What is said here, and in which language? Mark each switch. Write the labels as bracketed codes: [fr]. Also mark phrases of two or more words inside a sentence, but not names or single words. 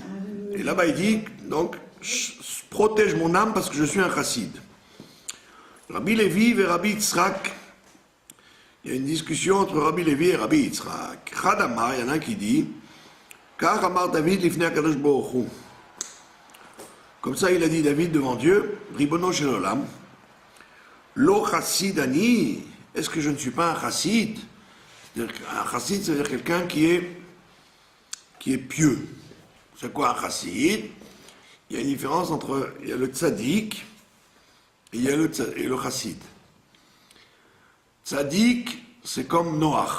[fr] Et là-bas, il dit, donc, protège mon âme parce que je suis un chassid. Rabbi Lévi et Rabbi Yitzhak, il y a une discussion entre Rabbi Lévi et Rabbi Yitzhak. Chadamar, il y en a un qui dit, car [he] Amar David l'ifnei HaKadosh Baruch Hu. [fr] Comme ça, il a dit David devant Dieu, [he] Ribono shel olam, lo chassidani, [fr] est-ce que je ne suis pas un chassid? Un chassid, c'est-à-dire quelqu'un qui est pieux. C'est quoi un chassid? Il y a une différence entre, il y a le tzaddik et il y a le chassid. Tzaddik, c'est comme Noach.